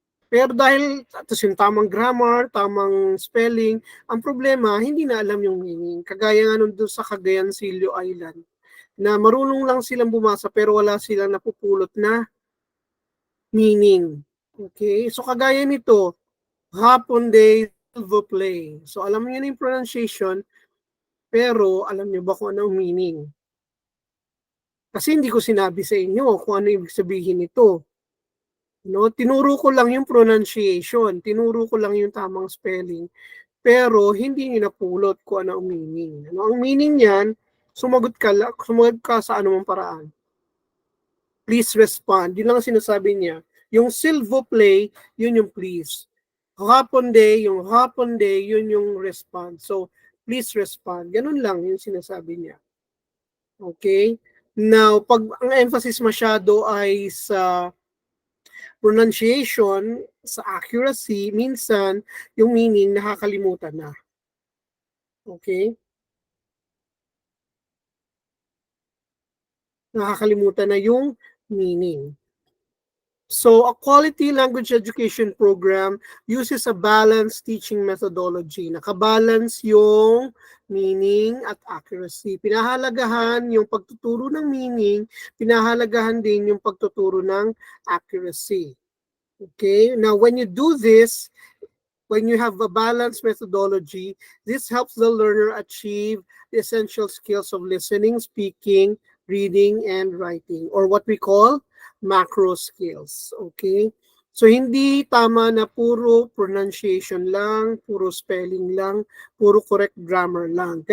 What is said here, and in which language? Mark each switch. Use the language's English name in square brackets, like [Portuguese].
[Filipino] Pero dahil tapos yung tamang grammar, tamang spelling, ang problema, hindi na alam yung meaning. Kagaya nga nun doon sa Cagayan Silio Island, na marunong lang silang bumasa pero wala silang napupulot na meaning. Okay? So kagaya nito, Rapunday, [French] s'il vous plaît. [Filipino] So alam niyo na yung pronunciation, pero alam niyo ba kung ano ang meaning? Kasi hindi ko sinabi sa inyo kung ano ibig sabihin nito. No, tinuro ko lang yung pronunciation, tinuro ko lang yung tamang spelling, pero hindi niyo napulot kung ano ang meaning. Ano ang meaning niyan? Sumagot ka sa anumang paraan. [English] Please respond. [Filipino] Yun lang ang sinasabi niya. Yung [French] s'il vous plaît, [Filipino] yun yung please. Rapunday, yung Rapunday, yun yung response. So, [English] please respond. [Filipino] Ganun lang yung sinasabi niya. Okay? Now, pag ang emphasis masyado ay sa pronunciation, sa accuracy, minsan yung meaning nakakalimutan na. Okay? Nakakalimutan na yung meaning. [English] So, a quality language education program uses a balanced teaching methodology. [Filipino] Nakabalance yung meaning at accuracy. Pinahalagahan yung pagtuturo ng meaning, pinahalagahan din yung pagtuturo ng accuracy. Okay? [English] Now, when you do this, when you have a balanced methodology, this helps the learner achieve the essential skills of listening, speaking, reading, and writing, or what we call macro skills. [Filipino] Okay? So, hindi tama na puro pronunciation lang, puro spelling lang, puro correct grammar lang.